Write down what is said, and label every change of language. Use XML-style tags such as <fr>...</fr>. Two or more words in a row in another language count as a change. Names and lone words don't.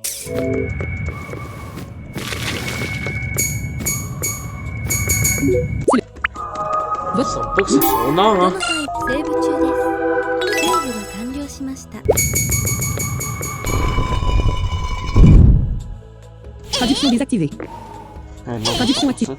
<fr>Ça semble pas que c'est son nom, hein.</fr> <ja>セーブ中です。セーブが完了しました。</ja> <fr>Traduction désactivée. Non, Traduction c'est active.</fr>